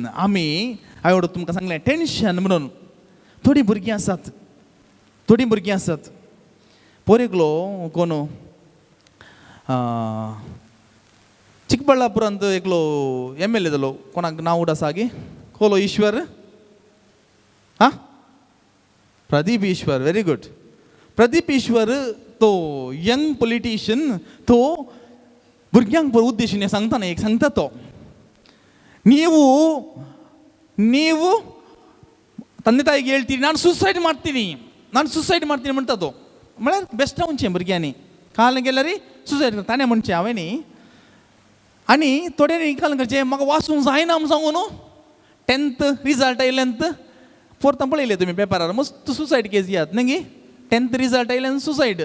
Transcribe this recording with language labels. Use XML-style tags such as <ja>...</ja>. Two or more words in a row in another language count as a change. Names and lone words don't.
<kok>हांवें तुमकां सांगलें टेन्शन म्हणून थोडीं भुरगीं आसात. पोर एकलो कोण चिಕ್ಕಬಳ್ಳಾಪುರಂತ एकलो MLA जालो, कोणाक नांव उड आसा गे, कोलो ईश्वर, प्रदीप ईश्वर,</kok> <en>very good.</en> <kok>प्रदीप ईश्वर तो</kok> <en>young politician,</en> <kok>तो भुरग्यांक उद्देशीन सांगता एक सांगता तो,</kok> <kn>ನೀವು ತಂದೆ ತಾಯಿಗೆ ಹೇಳ್ತೀರಿ ನಾನು ಸೂಸೈಡ್ ಮಾಡ್ತೀನಿ</kn> <kok>म्हणटा तो. म्हळ्यार बेश्टा म्हणचें भुरग्यांनी काल गेल्यार सुसायड ताणें म्हणचें हांवें आनी थोड्यांनी काल करचें म्हाका वाचूंक जायना म्हूण सांगून 10th रिजल्ट आयलेंत 4th पळयलें तुमी पेपरार मस्त</kok> <en>suicide case</en> <kok>येयात न्ही. 10th रिजल्ट आयलें सुसायड.</kok>